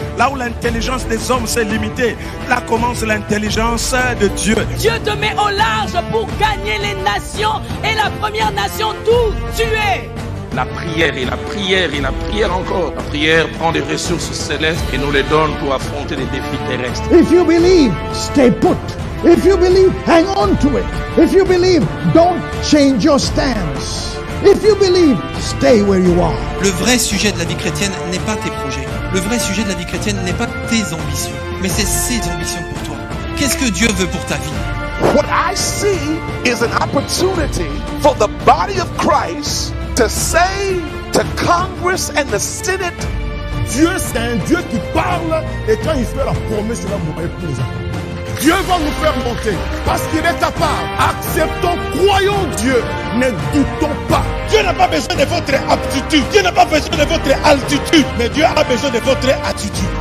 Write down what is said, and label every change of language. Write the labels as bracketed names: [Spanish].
[French] Là où l'intelligence des hommes s'est limitée, là commence l'intelligence de Dieu. Dieu te met au large pour gagner les nations et la première nation, tout tuer. La prière et la prière et la prière encore. La prière prend des ressources célestes et nous les donne pour affronter les défis terrestres. [English] If you believe, stay put. If you believe, hang on to it. If you believe, don't change your stance. If you believe, stay where you are. [French] Le vrai sujet de la vie chrétienne n'est pas tes projets. Le vrai sujet de la vie chrétienne n'est pas tes ambitions, mais c'est ses ambitions pour toi. Qu'est-ce que Dieu veut pour ta vie? [English] What I see is an opportunity for the body of Christ to say to Congress and the Senate. [French] Dieu, c'est un Dieu qui parle et quand il fait la promesse, il va mourir pour les enfants. Dieu va nous faire monter parce qu'il est capable. Acceptons, croyons Dieu, ne doutons pas. Dieu n'a pas besoin de votre aptitude. Dieu n'a pas besoin de votre altitude. Mais Dieu a besoin de votre attitude.